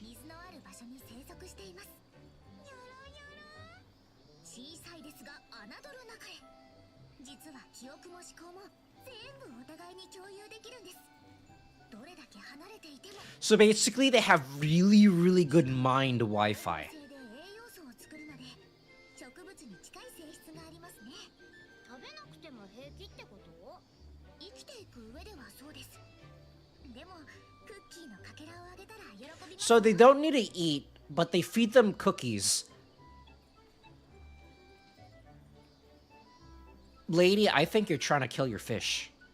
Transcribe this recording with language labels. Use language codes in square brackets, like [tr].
[ja] 水のある場所に生息しています。ニョロニョロ。小さいですが侮るなかれ。実は記憶も思考も全部お互いに共有できるんです。どれだけ離れていても。 [en] So basically, they have really, really good mind Wi-Fi. [ja] 生で栄養素を作るので植物に近い性質がありますね。食べなくても平気ってこと？生きていく上ではそうです。でもクッキーのかけらをあげたら喜びます。 [en] So they don't need to eat, but they feed them cookies. Lady, I think you're trying to kill your fish.